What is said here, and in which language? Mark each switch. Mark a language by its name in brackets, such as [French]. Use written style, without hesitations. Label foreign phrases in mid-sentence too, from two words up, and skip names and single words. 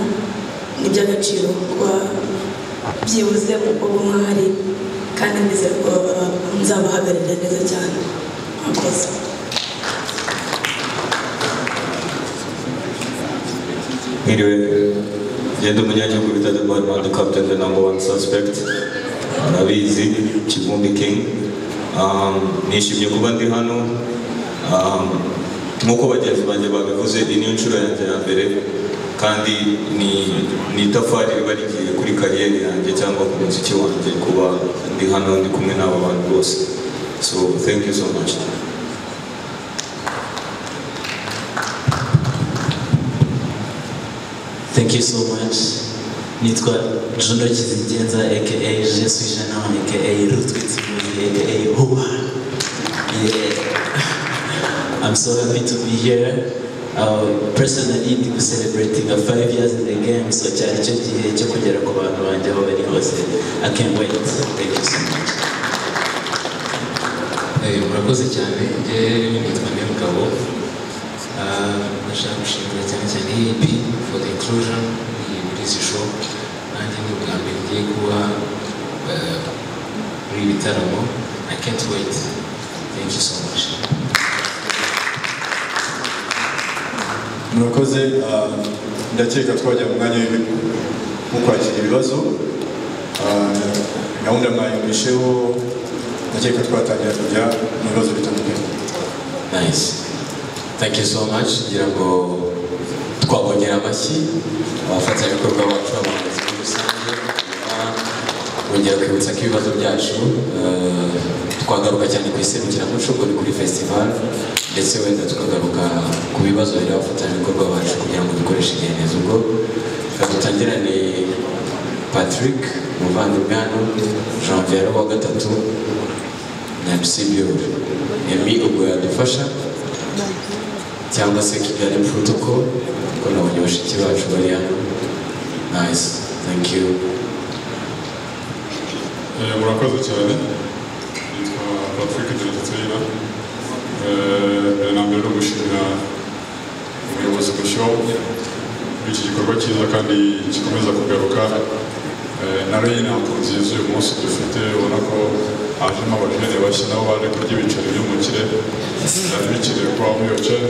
[Kinyarwanda] Ni iby'agaciro kuba byibuze uko bumwari, kandi ndizera ko nzabahagararira neza cyane. Murakoze. [English] Anyway, [Kinyarwanda] Genda umunyagihugu bita [English] The Badman, the captain, the #1 suspect. [Kinyarwanda] Urabizi, Kivumbi King. Nishimye kuba ndi hano. Nk'uko bagenzi banjye babivuze, iyi niyo nshuro yanjye ya mbere, kandi ni itafari riba rigiye kuri kariyeri yanjye cyangwa ku muziki wanjye kuba ndi hano ndi kumwe n'aba bantu bose. [English] So thank you so much. Thank you so much. [Kinyarwanda] Nitwa Juno Kizigenza aka Je suis Jana aka Rutwitsi aka Huba. [English] Yeah. I'm so happy to be here. Personally, I'm celebrating 5 years in the game, so [Kinyarwanda] cyari cyo gihe cyo kugera ku bantu banje aho bari hose. [English] I can't wait. Thank you so much. [Kinyarwanda] Murakoze cyane. Nitwa Nyamugabo. Nashaka gushimira cyane EP [English] for the inclusion [Kinyarwanda] muri izi show. Nanjye ni ubwa mbere ngiye kuba muri ibitaramo. [English] I can't wait. Thank you so much. [Kinyarwanda] Murakoze, ndakeka twajya mu mwanya wo kwakira ibibazo. Gahunda mwayumvisheho, ndakeka twatangira kujya mu bibazo bitandukanye. [English] Nice. Thank you so much. [Kinyarwanda] Ngira ngo twabongera amashyi abafatanyabikorwa bacu abahanzi muri rusange. Bongera kwibutsa ko ibibazo byacu twagaruka cyane ku iserukiramuco kuri festival, ndetse wenda tukagaruka ku bibazo biri abafatanyabikorwa bacu kugira ngo dukoreshe igihe neza. Ubwo dutangirane Patrick umuvandimwe hano, Janvier wa gatatu na MC Bior. Emi ubwo yadufasha cyangwa se Kigali Protocol, ko nabonye bashiki bacu bari hano. [English] Nice, thank you. [Kinyarwanda] Murakoze cyane. Nitwa Patrick Diretera. Nambere no gushimira ubuyobozi bw'ishow iki gikorwa cyiza kandi gikomeza kugaruka. Nari nakunze uyu munsi dufite, ubona ko hajemo abajene bashya nabo baje kurya ibiceri by'umukire, byari bikenewe kuba muri iyo change.